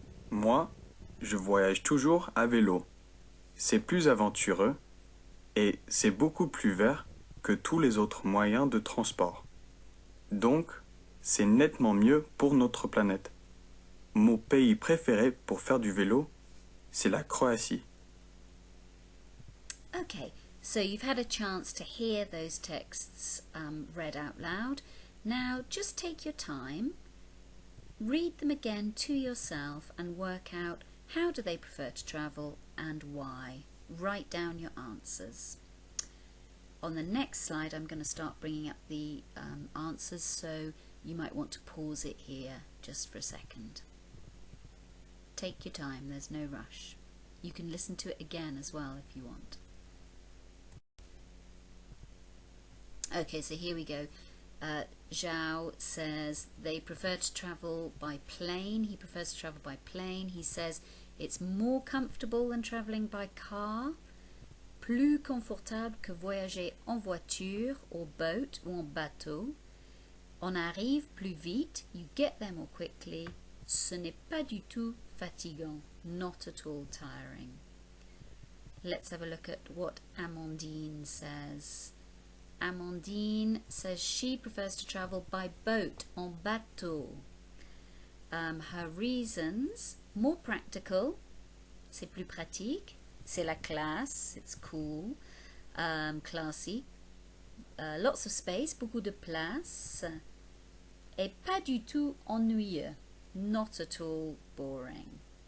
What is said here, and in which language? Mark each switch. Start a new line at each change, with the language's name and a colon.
French: Moi, je voyage toujours à vélo. C'est plus aventureux et c'est beaucoup plus vert que tous les autres moyens de transport. Donc, c'est nettement mieux pour notre planète. Mon pays préféré pour faire du vélo, c'est la Croatie.
English: Okay, so you've had a chance to hear those texts read out loud. Now just take your time, read them again to yourself and work out how do they prefer to travel and why. Write down your answers. On the next slide I'm going to start bringing up the answers, so you might want to pause it here just for a second. Take your time, there's no rush. You can listen to it again as well if you want. Okay, so here we go. Zhao says they prefer to travel by plane. He prefers to travel by plane. He says it's more comfortable than travelling by car.
French: Plus confortable que voyager en voiture
English: or boat
French: ou en bateau. On arrive plus vite.
English: You get there more quickly.
French: Ce n'est pas du tout fatigant.
English: Not at all tiring. Let's have a look at what Amandine says. Amandine says she prefers to travel by boat, en bateau. Her reasons: more practical,
French: c'est plus pratique, c'est la classe,
English: it's cool, classy, lots of space,
French: beaucoup de place, et pas du tout ennuyeux,
English: not at all boring.